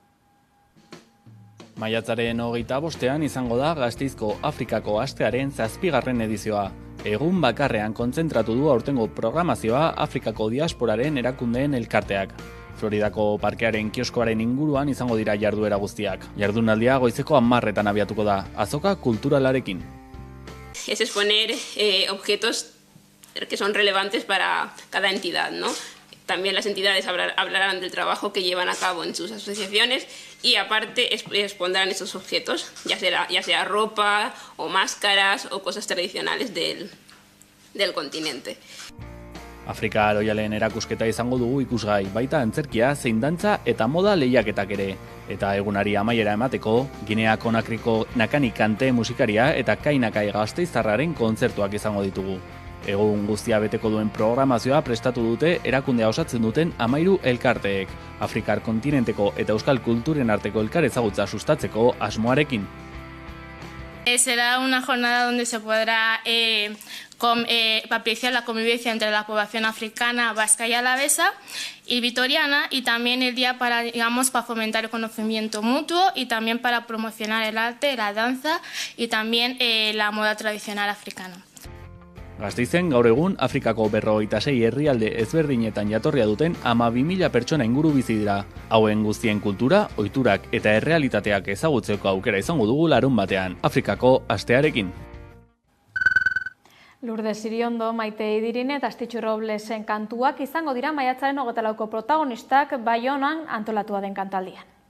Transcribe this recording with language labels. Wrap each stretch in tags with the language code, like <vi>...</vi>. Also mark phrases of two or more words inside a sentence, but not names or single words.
<eu>Maiatzaren 25ean izango da Gasteizko Afrikako astearen 7. edizioa. Egun bakarrean kontzentratu du aurtengo programazioa Afrikako diasporaren erakundeen elkarteak. Floridako parkearen kioskoaren inguruan izango dira jarduera guztiak. Jardunaldia goizeko 10etan abiatuko da, azoka kulturalarekin.</eu> <es>Es exponer objetos que son relevantes para cada entidad, ¿no? También las entidades hablarán del trabajo que llevan a cabo en sus asociaciones y aparte expondrán esos objetos, ya sea ropa o máscaras o cosas tradicionales del continente.</es> <eu>Afrika aroialen erakusketa izango dugu ikusgai, baita antzerkia, zein dantza eta moda lehiaketak ere. Eta egunari amaiera emateko, Ginea Konakriko Nakani Kante musikaria eta Kainakai Gasteiztarraren kontzertuak izango ditugu. Egun guztia beteko duen programazioa prestatu dute erakundea osatzen duten 13 elkarteek, Afrikar kontinenteko eta euskal kulturen arteko elkar ezagutza sustatzeko asmoarekin.</eu> <es>Será una jornada donde se podrá apreciar la convivencia entre la población africana, vasca y alavesa y vitoriana, y también el día para fomentar el conocimiento mutuo y también para promocionar el arte, la danza y también la moda tradicional africana.</es> <eu>Gasteizen gaur egun Afrikako 56 herrialde ezberdinetan jatorria duten 12.000 pertsona inguru bizi dira. Hauen guztien kultura, ohiturak eta errealitateak ezagutzeko aukera izango dugu larunbatean, Afrikako astearekin. Lourdes Iriondo, Maite Idirine eta Astitxu Roblesen kantuak izango dira maiatzaren 24ko protagonistak Baionan antolatua den kantaldian.</eu>